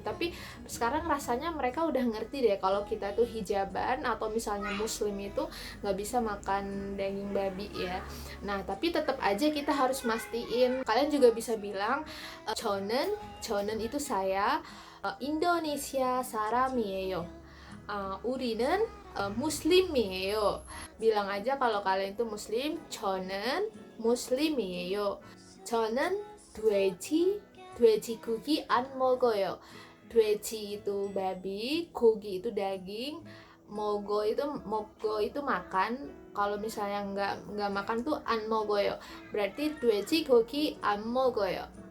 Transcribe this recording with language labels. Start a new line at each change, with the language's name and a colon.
Indonesian: Tapi sekarang rasanya mereka udah ngerti deh kalau kita tuh hijaban atau misalnya muslim itu nggak bisa makan daging babi ya. Nah, tapi tetap aja kita harus mastiin. Kalian juga bisa bilang
Korean: 저는
Indonesian: itu saya, Indonesia
Korean: 사람이에요. 우리는 muslim이에요.
Indonesian: Bilang aja kalau kalian itu muslim,
Korean: 저는 muslim이에요. 저는 돼지 고기 안 먹어요.
Indonesian: 돼지 itu babi, gogi itu daging, 먹고 itu makan. Kalau misalnya nggak makan tuh
Korean: 안 먹어요. Berarti 돼지 고기 안 먹어요.